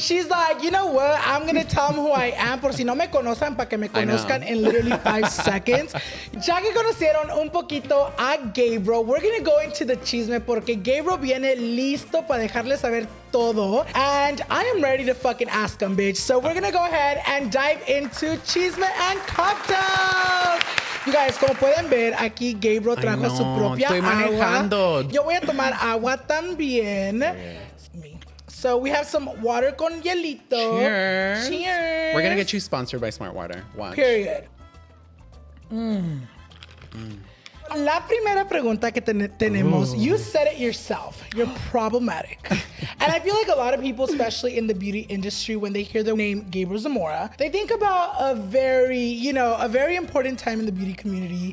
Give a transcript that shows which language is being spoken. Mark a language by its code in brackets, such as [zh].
[en] She's like, you know what? I'm going to tell them who I am por si no me conocen, para que me conozcan in literally 5 seconds. [es] Ya que conocieron un poquito a Gabriel, we're going to go into the chisme porque Gabriel viene listo para dejarles saber todo. [en] And I am ready to fucking ask him, bitch. So we're going to go ahead and dive into chisme and cocktails. [es] You guys, como pueden ver, aquí Gabriel trajo su propia agua. Yo voy a tomar agua también. [en] Yes. So we have some water con hielito. Cheers. Cheers. We're gonna get you sponsored by Smart Water. Watch. Period. La primera pregunta que tenemos, you said it yourself, you're problematic. And I feel like a lot of people, especially in the beauty industry, when they hear the name Gabriel Zamora, they think about a very important time in the beauty community.